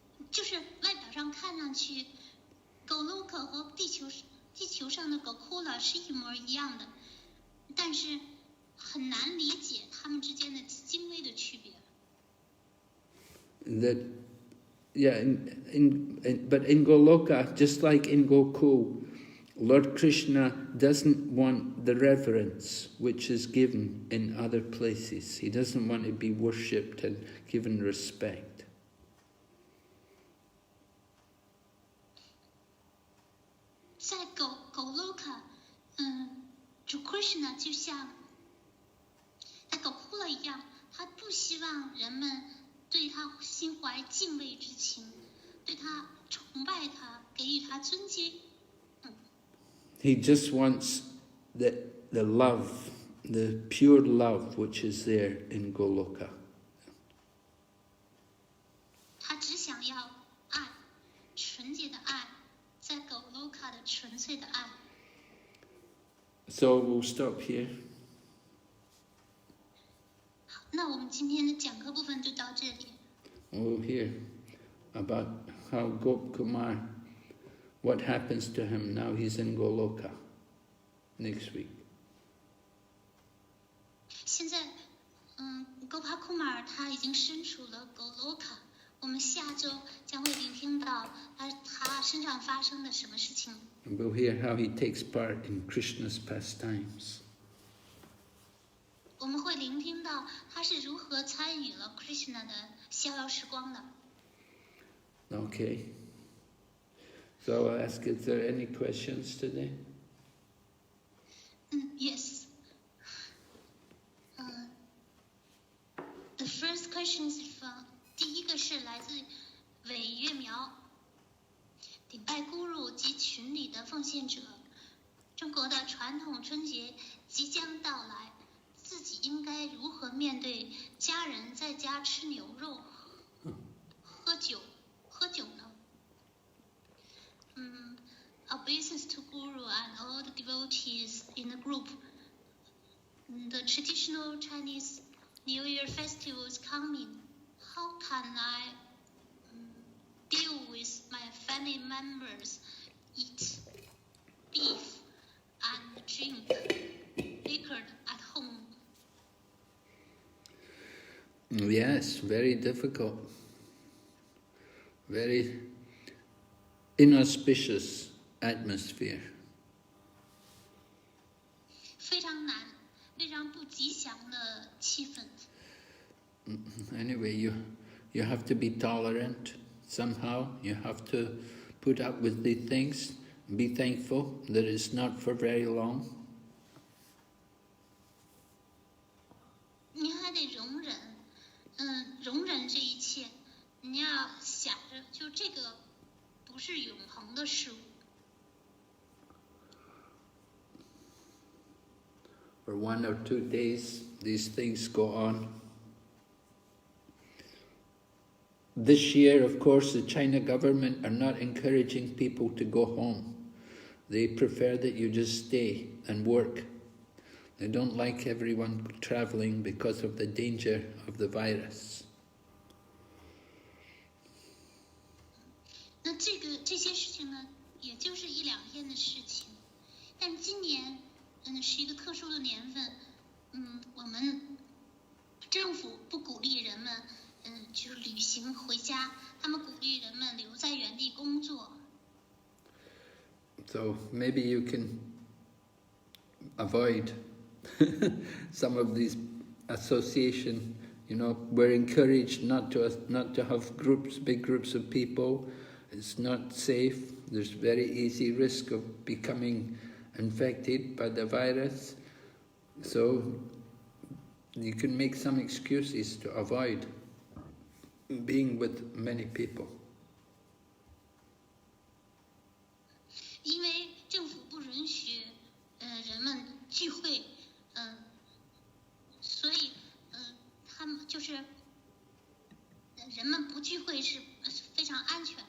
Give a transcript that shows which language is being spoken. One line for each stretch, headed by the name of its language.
Chinese: 就是外表上看上去 Goloka 和地球上的 Gokula 是一模一样的，但是很难理解他们之间的精微的区别。
English: That, yeah, but in Goloka, just like in Goku, Lord Krishna doesn't want the reverence which is given in other places. He doesn't want to be worshipped and given respect.
Chinese: 在 Goloka， 主 Krishna 就像在 Gokula 一样，他不希望人们对他心怀敬畏之情，对他崇拜他，给予他尊敬。
English: He just wants the love, the pure love which is there in Goloka.
Chinese: 他只想要爱，纯洁的爱，在 Goloka 的纯粹的爱。
English: So we'll stop here.
Chinese: 好，那我们今天的讲课部分就到这里。
English: We'll hear about how Gopkumar, what happens to him now he's in Goloka next week.
Chinese: 现在，Gopakumar 他已经身处了 Goloka， 我们下周将会聆听到他身上发生的什么事情。
English: And we'll hear how he takes part in Krishna's pastimes.
Chinese: 我们会聆听到他是如何参与了 Krishna 的逍遥时光的。
English: Okay. So I'll ask, is there any questions today? Yes. The first question is from
Chinese: 第一个是来自韦月苗，顶拜姑入及群里的奉献者。中国的传统春节即将到来，自己应该如何面对家人在家吃牛肉、喝酒呢？
English: Obeisance to Guru and all the devotees in the group. The traditional Chinese New Year festival is coming. How can I deal with my family members, eat beef and drink liquor at home? Yes, very difficult. Very inauspicious atmosphere.
Chinese: 非常难，非常不吉祥的气氛。
English: Anyway, you have to be tolerant somehow. You have to put up with the things. Be thankful that it's not for very long.
Chinese: 你还得容忍，容忍这一切。你要想着，就这个不是永恒的事物。
English: For 1 or 2 days, these things go on. This year, of course, the China government are not encouraging people to go home. They prefer that you just stay and work. They don't like everyone traveling because of the danger of the virus.
Chinese: 那这些事情呢，也就是1、2天的事情。但今年，是一个特殊的年份，我们政府不鼓励人们，就是旅行回家，他们鼓励人们留在原地工作。
English: So maybe you can avoid some of these association. You know, we're encouraged not to have big groups of people. It's not safe. There's very easy risk of becoming infected by the virus. So you can make some excuses to avoid being with many people.
Chinese: 因为政府不允许人们聚会，所以他们就是人们不聚会是非常安